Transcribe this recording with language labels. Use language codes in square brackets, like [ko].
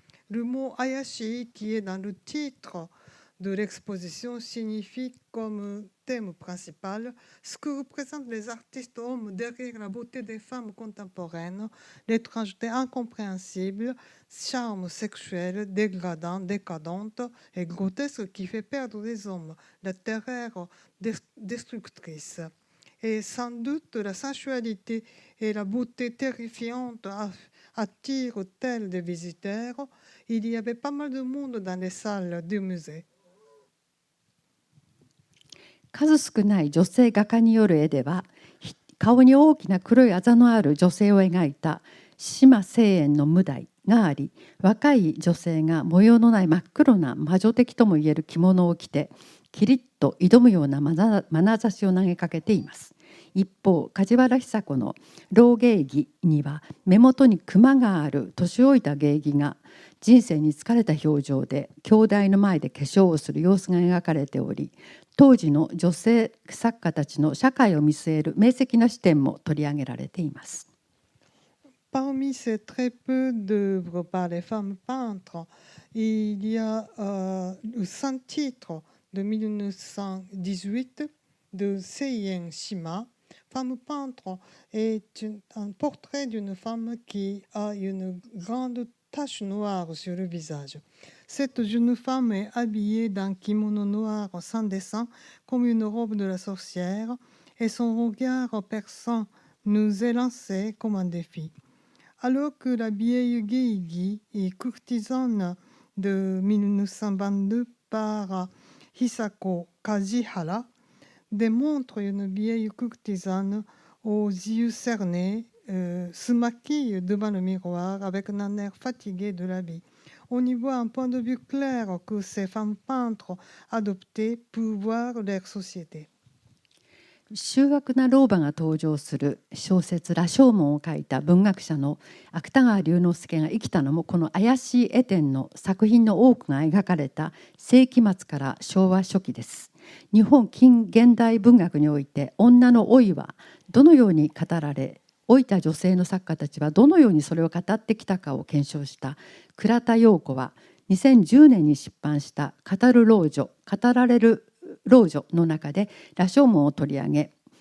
[fr] Le mot Ayashi, qui est dans le titre de l'exposition, signifie comme thème principal ce que représentent les artistes hommes derrière la beauté des femmes contemporaines, l'étrangeté incompréhensible, charme sexuel, dégradant, décadente et grotesque qui fait perdre les hommes, la terreur destructrice. Et sans doute la sensualité et la beauté terrifiante attirent tels des visiteurs. Il y avait pas mal de monde dans les salles du musée. [ja] 数少ない女性画家による絵では、顔に大きな黒いあざのある女性を描いた島清園の無題があり、若い女性が模様のない真っ黒な魔女的ともいえる着物を着てキリッと挑むような眼差しを投げかけています。一方、梶原久子の老芸妓には目元にクマがある年老いた芸妓が人生に疲れた表情で兄弟の前で化粧をする様子が描かれており、当時の女性作家たちの社会を見据える明晰な視点も取り上げられています。 [fr] Parmi ces très peu d'œuvres par les femmes peintres, il y a le Saint-Titre de 1918 de Seien Shima. Femme peintre est un portrait d'une femme qui a une grande tache noire sur le visage. Cette jeune femme est habillée d'un kimono noir sans dessin, comme une robe de la sorcière, et son regard perçant nous est lancé comme un défi. Alors que la vieille Geigi est courtisane de 1922 par Hisako Kajihara, démontre une vieille courtisane aux yeux cernés, se maquille devant le miroir avec un air fatigué de la vie. On y voit un point de vue clair que ces femmes peintres adoptaient pour voir leur société. [ja] 醜悪な老婆が登場する小説「羅生門」を書いた文学者の芥川龍之介が生きたのもこの怪しい絵展の作品の多くが描かれた世紀末から昭和初期です。日本近現代文学において女の老いはどのように語られ、老いた女性の作家たちはどのようにそれを語ってきたかを検証した倉田陽子は2010年に出版した「語る老女語られる老女」の中で羅生門を取り上げ、